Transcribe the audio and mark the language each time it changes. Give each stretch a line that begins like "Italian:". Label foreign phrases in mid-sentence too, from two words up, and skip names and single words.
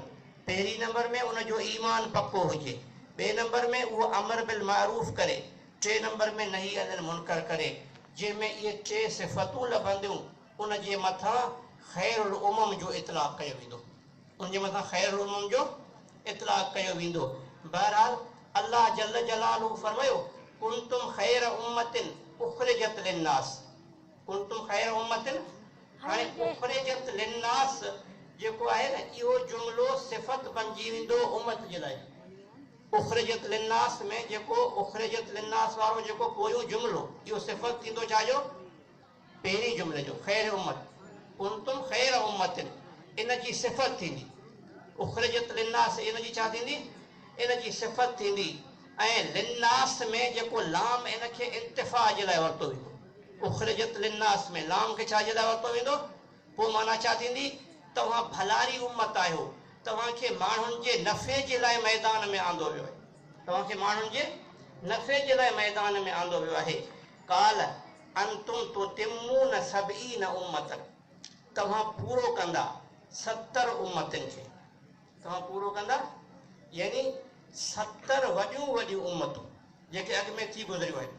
Sindhi: पहिरीं नंबर में उनजो ईमान पको हुजे, ॿिए नंबर में उहो
Arabic: أمر بالمعروف
Sindhi: करे, टे नंबर में
Arabic: نهي عن المنكر
Sindhi: करे। जंहिंमें इहे टे सिफ़तूं लभंदियूं उन जे मथां
Arabic: خير الأمم
Sindhi: जो इतलाक़ कयो वेंदो, उन जे मथां
Arabic: خير الأمم
Sindhi: जो इतलाक़ कयो वेंदो।
Arabic: बहरहाल الله جل جلاله फरमायो كنتم خير أمة أخرجت للناس, كنتم خير أمة.
Sindhi: हाणे
Arabic: أخرجت للناس
Sindhi: जेको आहे न, इहो जुमिलो सिफ़त बणिजी वेंदो उम्मत जे लाइ।
Arabic: أخرجت للناس
Sindhi: में जेको
Arabic: أخرجت للناس
Sindhi: वारो जेको पोयों जुमिलो, इहो सिफ़त थींदो छाजो? पहिरीं जुमिले जो,
Arabic: خير أمة. كنتم خير أمة
Sindhi: इन जी सिफ़त थींदी।
Arabic: أخرجت للناس
Sindhi: इन जी छा थींदी? इन जी सिफ़त थींदी। ऐं लिन्नास में जेको लाम इनखे इंतिफ़ा जे लाइ वरितो वेंदो।
Arabic: أخرجت للناس
Sindhi: में लाम खे छा जे लाइ वरितो वेंदो? पोइ माना छा थींदी? तव्हां भलारी उम्मत आहियो, तव्हांखे माण्हुनि जे नफ़े जे लाइ मैदान में आंदो वियो आहे, तव्हांखे माण्हुनि जे नफ़े जे लाइ मैदान में आंदो वियो आहे।
Arabic: قال أنتم توفون سبعين أمة,
Sindhi: तव्हां पूरो कंदा 70 उम्मतनि खे, तव्हां पूरो कंदा यानी 70 वॾियूं वॾियूं उम्मतूं जेके अॻु में थी गुज़रियूं आहिनि।